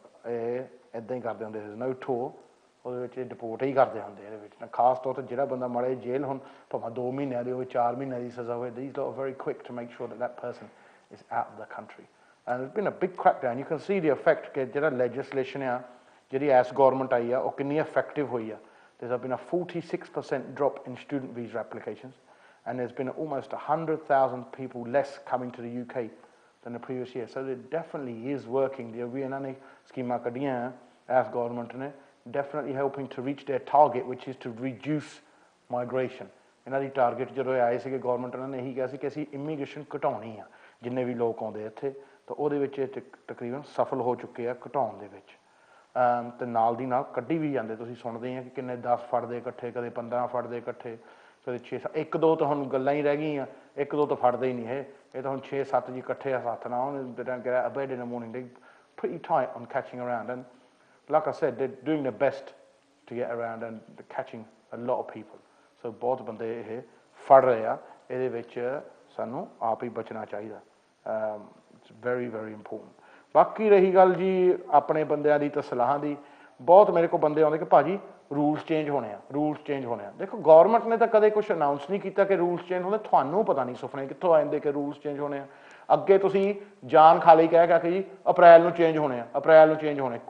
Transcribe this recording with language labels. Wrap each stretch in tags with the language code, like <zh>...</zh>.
<pa>ਇਹ ਇੱਦਾਂ ਹੀ ਕਰਦੇ ਹੁੰਦੇ ਸੀ। ਨਾ ਟੂਰ ਉਹਦੇ ਵਿੱਚ ਡਿਪੋਰਟ ਹੀ ਕਰਦੇ ਹੁੰਦੇ ਇਹਦੇ ਵਿੱਚ। ਖਾਸ ਤੌਰ 'ਤੇ ਜਿਹੜਾ ਬੰਦਾ ਮਾੜੇ ਜੇਲ੍ਹ ਹੁਣ ਭਾਵੇਂ 2 ਮਹੀਨਿਆਂ ਦੀ ਹੋਵੇ 4 ਮਹੀਨਿਆਂ ਦੀ ਸਜ਼ਾ ਹੋਵੇ,</pa> <en>these lot are very quick to make sure that person is out of the country and there's been a big crackdown. You can see the effect</en> <pa>ਕਿ ਜਿਹੜਾ legislation ਆ ਜਿਹੜੀ ਐਸ ਗੌਰਮੈਂਟ ਆਈ ਆ ਉਹ ਕਿੰਨੀ ਇਫੈਕਟਿਵ ਹੋਈ ਆ।</pa> <en>there's been a 46% drop in student visa applications and there's been almost 100,000 people less coming to the UK than the previous year. So it definitely is working. The</en> <pa>ਵੀ ਇਹਨਾਂ ਨੇ ਸਕੀਮਾਂ ਕੱਢੀਆਂ S government ਨੇ,</pa> <en>definitely helping to reach their target which is to reduce migration.</en> <pa>ਇਹਨਾਂ ਦੀ target ਜਦੋਂ ਆਏ ਸੀਗੇ government ਉਹਨਾਂ ਨੇ ਇਹੀ ਕਿਹਾ ਸੀ ਕਿ ਅਸੀਂ ਇਮੀਗ੍ਰੇਸ਼ਨ ਘਟਾਉਣੀ ਆ, ਜਿੰਨੇ ਵੀ ਲੋਕ ਆਉਂਦੇ ਇੱਥੇ। ਤਾਂ ਉਹਦੇ ਵਿੱਚ ਤਕਰੀਬਨ ਸਫਲ ਹੋ ਚੁੱਕੇ ਆ ਘਟਾਉਣ ਦੇ ਵਿੱਚ। ਅਤੇ ਨਾਲ ਦੀ ਨਾਲ ਕੱਢੀ ਵੀ ਜਾਂਦੇ। ਤੁਸੀਂ ਸੁਣਦੇ ਆ ਕਿ ਕਿੰਨੇ 10 ਫੜਦੇ ਇਕੱਠੇ, ਕਦੇ 15 ਫੜਦੇ ਇਕੱਠੇ, ਕਦੇ 6 1 2 ਤਾਂ ਹੁਣ ਗੱਲਾਂ ਹੀ ਰਹਿ ਗਈਆਂ। 1 2 ਤਾਂ ਫੜਦੇ ਹੀ ਨਹੀਂ ਇਹ ਤਾਂ ਹੁਣ 6 7 ਜੀ ਇਕੱਠੇ ਆ ਹੱਥ ਨਾਲ।</pa> <en>get out of bed in the morning, they pretty tight on catching around and like I said they're doing their best to get around and they're catching a lot of people.</en> <pa>So ਬਹੁਤ ਬੰਦੇ ਇਹ ਫੜ ਰਹੇ ਆ। ਇਹਦੇ ਵਿੱਚ ਸਾਨੂੰ ਆਪ ਹੀ ਬਚਣਾ ਚਾਹੀਦਾ।</pa> <en>It's very very important.</en> <pa>ਬਾਕੀ ਰਹੀ ਗੱਲ ਜੀ ਆਪਣੇ ਬੰਦਿਆਂ ਦੀ ਤਾਂ ਸਲਾਹਾਂ ਦੀ, ਬਹੁਤ ਮੇਰੇ ਕੋਲ ਬੰਦੇ ਆਉਂਦੇ ਕਿ ਭਾਜੀ ਰੂਲਸ ਚੇਂਜ ਹੋਣੇ ਆ, ਰੂਲਸ ਚੇਂਜ ਹੋਣੇ ਆ। ਦੇਖੋ ਗੌਰਮੈਂਟ ਨੇ ਤਾਂ ਕਦੇ ਕੁਛ ਅਨਾਊਂਸ ਨਹੀਂ ਕੀਤਾ ਕਿ ਰੂਲਸ ਚੇਂਜ ਹੁੰਦੇ। ਤੁਹਾਨੂੰ ਪਤਾ ਨਹੀਂ ਸੁਪਨੇ ਕਿੱਥੋਂ ਆ ਜਾਂਦੇ ਕਿ ਰੂਲਸ ਚੇਂਜ ਹੋਣੇ ਆ। ਅੱਗੇ ਤੁਸੀਂ ਜਾਨ ਖਾਲੀ ਕਹਿ ਕੇ ਜੀ ਅਪ੍ਰੈਲ ਨੂੰ ਚੇਂਜ ਹੋਣੇ ਆ, ਅਪ੍ਰੈਲ ਨੂੰ ਚੇਂਜ ਹੋਣੇ।</pa>